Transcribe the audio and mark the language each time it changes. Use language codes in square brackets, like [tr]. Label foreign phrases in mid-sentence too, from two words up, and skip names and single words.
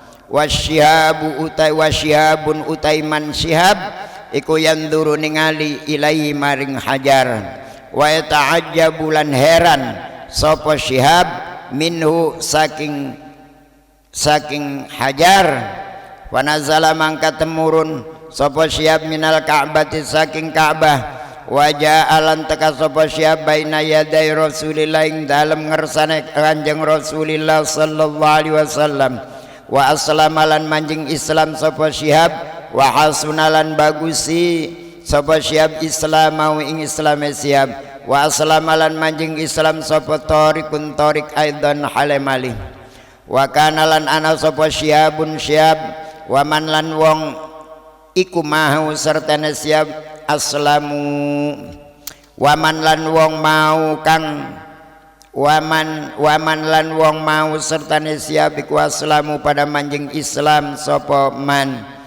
[jv] wasyihabun utai man Syihab iku yanduru ningali ilaihi maring hajar [ar] وتعجب [jv] lan heran sapa Syihab minhu saking hajar [ar] ونزل [jv] mangka temurun sapa Syihab [ar] من الكعبة [jv] saking Ka'bah wajah alan teka sapa Syihab [ar] بين يدي رسول الله [jv] ing dalem ngersane Kanjeng Rasulillah [ar] صلى الله عليه [jv] wasallam [ar] وأسلم [jv] manjing Islam sapa Syihab [ar] وحسن [jv] bagusi sapa Syihab Islam mau ing Islame Syihab [ar] وأسلم [jv] manjing Islam sapa Tariqun Tariq aidan halemali [ar] وكان [jv] ana sapa Syihabun Syihab [ar] ومن [jv] lan wong iku mahu sertane Syihab [ar] أسلموا ومن [jv] lan wong mau kang waman lan wong mau sertane Syihab iku aslamu pada manjing Islam sapa man